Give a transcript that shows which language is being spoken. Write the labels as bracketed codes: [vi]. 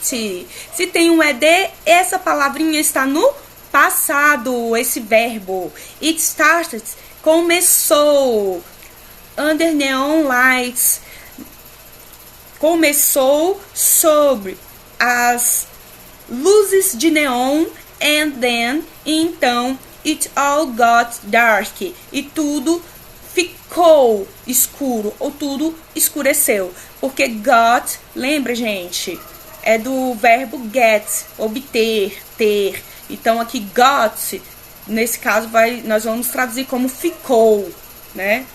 [pt] Se tem um ED, essa palavrinha está no passado, esse verbo. [en] It started, [pt] começou. [en] Under neon lights. [pt] Começou sobre as luzes de neon. [en] And then, [pt] então, [en] it all got dark. [pt] E tudo ficou escuro, ou tudo escureceu. Porque got, lembra, gente? É do verbo get, obter, ter. Então, aqui got, nesse caso, nós vamos traduzir como ficou, né?